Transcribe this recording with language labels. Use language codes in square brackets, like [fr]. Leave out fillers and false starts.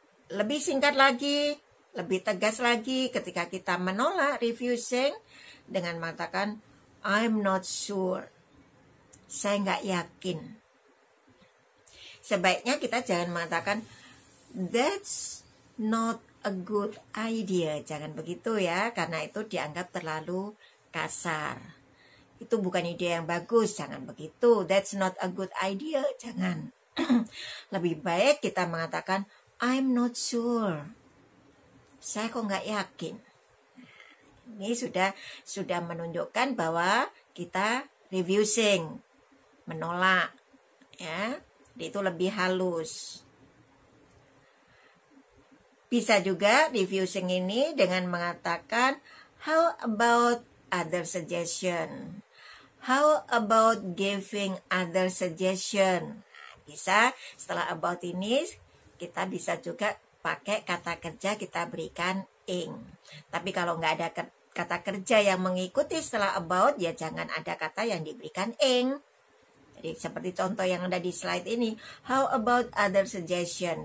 [id] Lebih singkat lagi, lebih tegas lagi ketika kita menolak refusing dengan mengatakan, [en] I'm not sure. [id] Saya nggak yakin. Sebaiknya kita jangan mengatakan, [en] that's not a good idea. [id] Jangan begitu ya, karena itu dianggap terlalu kasar. Itu bukan ide yang bagus, jangan begitu. [en] That's not a good idea, [id] jangan. Lebih baik kita mengatakan, [en] I'm not sure. [id] saya kok nggak yakin. Ini sudah menunjukkan bahwa kita refusing, menolak, ya. Itu lebih halus. Bisa juga refusing ini dengan mengatakan [en] how about other suggestion? How about giving other suggestion? [id] Bisa setelah about ini kita bisa juga pakai kata kerja, kita berikan ing. Tapi kalau nggak ada kata kerja yang mengikuti setelah about, ya jangan ada kata yang diberikan ing. Jadi seperti contoh yang ada di slide ini, [en] how about other suggestion?